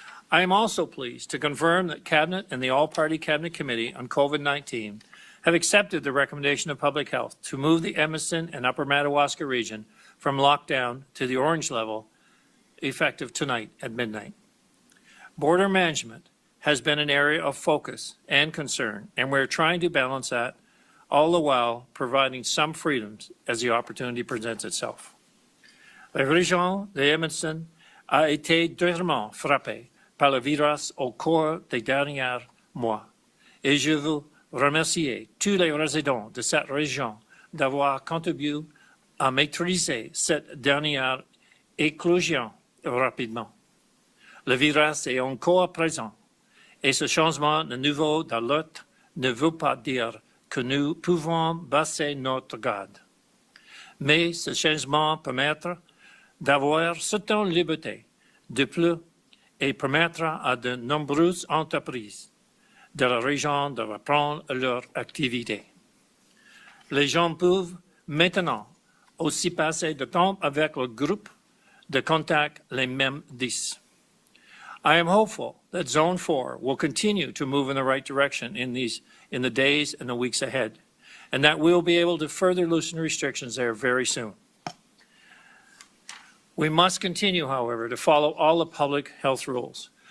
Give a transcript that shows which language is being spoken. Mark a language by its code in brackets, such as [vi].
[en] I am also pleased to confirm that Cabinet and the All-Party Cabinet Committee on COVID-19 have accepted the recommendation of Public Health to move the Edmonton and Upper Madawaska region from lockdown to the orange level effective tonight at midnight. Border management has been an area of focus and concern, and we're trying to balance that, all the while providing some freedoms as the opportunity presents itself. [fr] La région de Edmonton a été durement frappée par le virus au cours des derniers mois, et je veux remercier tous les résidents de cette région d'avoir contribué à maîtriser cette dernière éclosion rapidement. Le virus est encore présent et ce changement de niveau d'alerte ne veut pas dire que nous pouvons baisser notre garde. Mais ce changement permettra d'avoir certaines libertés de plus et permettra à de nombreuses entreprises de la région de reprendre leur activité. Les gens peuvent maintenant aussi passer du temps avec le groupe de contact les mêmes 10. [en] I am hopeful that Zone 4 will continue to move in the right direction in the days and the weeks ahead, and that we'll be able to further loosen restrictions there very soon. We must continue, however, to follow all the public health rules.